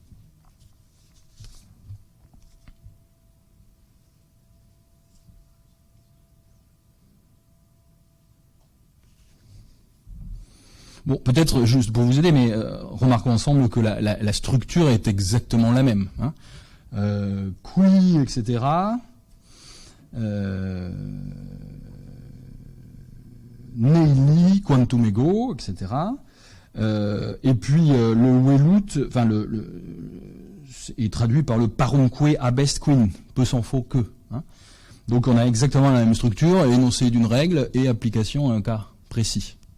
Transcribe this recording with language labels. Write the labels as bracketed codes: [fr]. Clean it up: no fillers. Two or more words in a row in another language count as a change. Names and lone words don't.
[fr] Bon, peut-être juste pour vous aider, mais remarquons ensemble que la structure est exactement la même. Qui, etc. [la] Neili, quantum ego, [fr] etc. Et puis le velut, enfin est traduit par le [la] parumque abest quin, [fr] peu s'en faut que. Donc on a exactement la même structure, énoncé d'une règle et application à un cas précis.